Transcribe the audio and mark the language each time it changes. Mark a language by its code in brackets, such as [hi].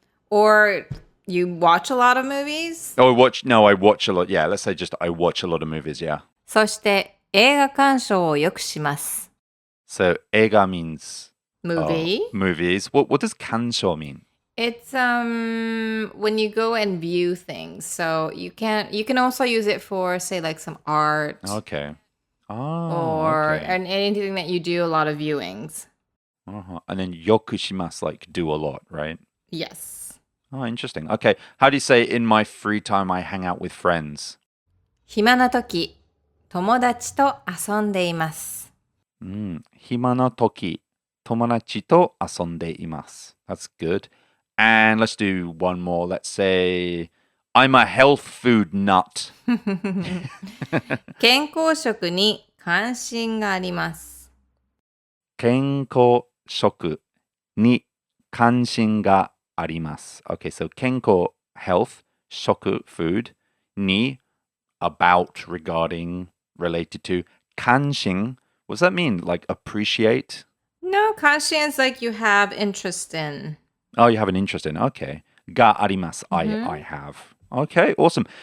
[en] Or you watch a lot of movies? I watch a lot. Yeah, let's say just I watch a lot of movies, yeah. [ja] そして、映画鑑賞をよくします。 [en] So 映画 means movie. Movies. What does kansho mean? It's when you go and view things. So you can also use it for, say, like some art. Okay. And anything that you do a lot of viewings. And then yokushimasu, like do a lot, right? Yes. Oh, interesting. Okay. How do you say in my free time I hang out with friends? [ja] 暇な時、友達と遊んでいます。暇な時、友達と遊んでいます. [en] That's good. And let's do one more. Let's say, I'm a health food nut. [ja] 健康食に関心があります。健康食に関心があります. [en] Okay, so 健康 health, 食 food, に about, regarding, related to, 関心, what does that mean? Like appreciate? No, 関心 is like you have interest in. Oh, you have an interest in. Okay. [ja] Ga arimasu. [en] I have. Okay, awesome.